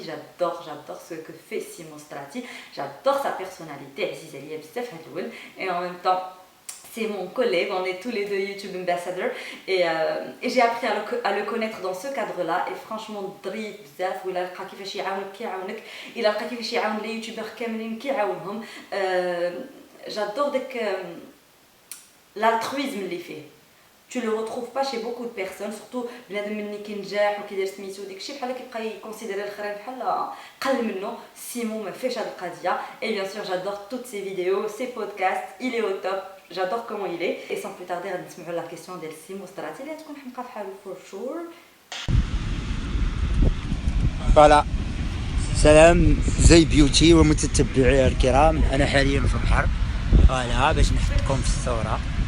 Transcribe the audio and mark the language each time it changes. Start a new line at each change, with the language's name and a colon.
French: j'adore ce que fait Simo Strati, j'adore sa personnalité
Arabic: عزيز عليا بزاف هاد الاول.
French: et en même temps c'est mon collègue, on est tous les deux YouTube ambassadors et j'ai appris à le connaître dans ce cadre-là. et franchement
Arabic: ظريف بزاف ولا لقى كيفاش يعاونك كيعاونك، الا لقى كيفاش يعاون لي يوتيوبر كاملين كيعاونهم.
French: j'adore داك l'altruisme اللي فيه. tu le retrouves pas chez beaucoup de personnes, surtout
Arabic: بنادم ملي كينجح وكيدير سميتو داكشي بحال كيبقى يكونسيديري الاخرين بحال قل منه. سيمو ما فيش هاد القضيه.
French: et bien sûr j'adore toutes ses vidéos, ses podcasts, il est au top. j'adore comment il est. et sans plus tarder
Arabic: غادي نسمعوا لا كيسيون ديال سيمو ستراتي اللي تكون حمقى بحالو فور شور.
French: فوالا.
Arabic: سلام زي بيوتي ومتتبعي الكرام، انا حاليا في البحر فوالا باش نحطكم في الصوره.